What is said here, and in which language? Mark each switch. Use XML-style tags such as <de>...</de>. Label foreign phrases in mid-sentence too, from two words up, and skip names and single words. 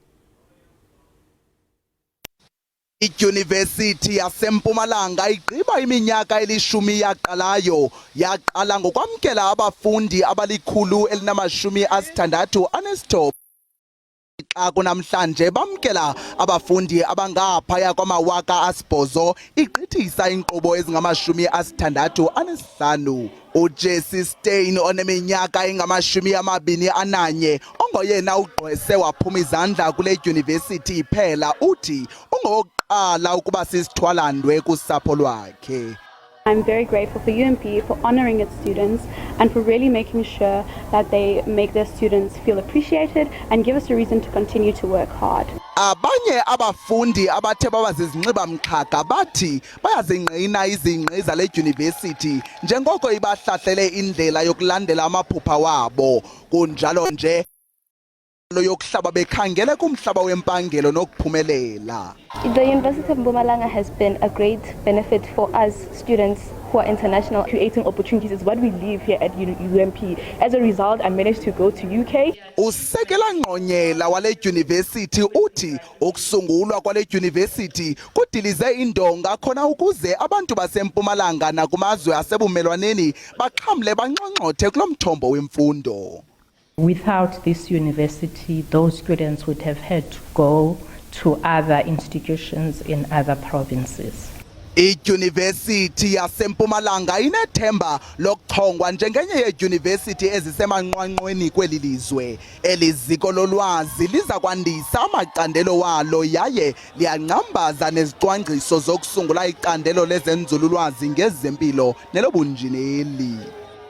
<xh>iYunivesithi yaseMpumalanga igqiba iminyaka elishumi yaqala ngokwamkela abafundi abali-169 xa kunamhlanje bamkela abafundi abangaphaya kwama-8,000 igqithisa inkqubo ezingama-65. uJesse Stein oneminyaka engama-21 ongoyena ugqwese waphuma izandla kule dyunivesithi iphela uthi ungowokuqala ukuba sisithwalandwe kusapho lwakhe.</xh> <en>I'm very grateful for UNP for honoring its students and for really making sure that they make their students feel appreciated and give us a reason to continue to work hard.</en> <xh>Abanye abafundi abathe babazizinxiba mxhaka bathi bayazingqina izingqi zale dyunivesithi njengoko ibahlahlele indlela yokulandela amaphupha wabo. Kunjalo nje yokuhlaba bekhangele kumhlaba wempangelo nokuphumelela.</xh> <en>The University of Mpumalanga has been a great benefit for us students who are international. Creating opportunities is what we live here at UMP. As a result, I managed to go to UK.</en> <xh>Usekela Ngqonyela wale dyunivesithi uthi ukusungulwa kwale dyunivesithi kudilize indonga khona ukuze abantu baseMpumalanga nakumazwe asebumelwaneni baxhamle banxonxothe kulomthombo wemfundo.</xh> <en>Without this university, those students would have had to go to other institutions in other provinces.</en> <xh>iYunivesithi yaseMpumalanga inethemba lokuchongwa njengenye yedyunivesithi ezisemanqwanqweni kweli lizwe. Eliziko lolwazi liza kwandisa amacandelo walo yaye liyanqambaza nezicwangciso zokusungula icandelo lezenzululwazi ngezempilo nelobunjineli.</xh>